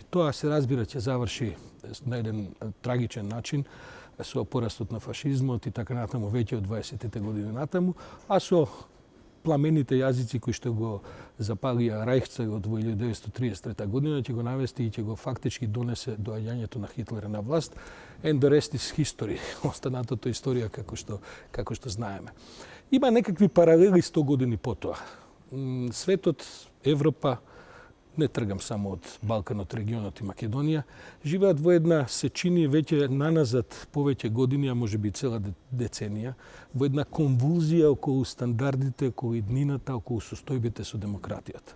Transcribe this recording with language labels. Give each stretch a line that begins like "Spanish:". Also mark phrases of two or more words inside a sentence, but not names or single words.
Macedonian: Тоа се разбира ќе заврши на еден трагичен начин со порастот на фашизмот и така натаму веќе од 20-тите години натаму, а со пламените јазици кои што го запалија Рајхцегот во 1933 година ќе го навести и ќе го фактички донесе доаѓањето на Хитлер на власт.
English: And the rest is history.
Macedonian: Останатото историја како што знаеме. Има некакви паралели 100 години потоа. Светот, Европа, не тргам само од Балканот, регионот и Македонија, живеат во една сечини веќе наназад повеќе години, а можеби цела деценија, во една конвулзија околу стандардите, околу иднината, околу состојбите со демократијата.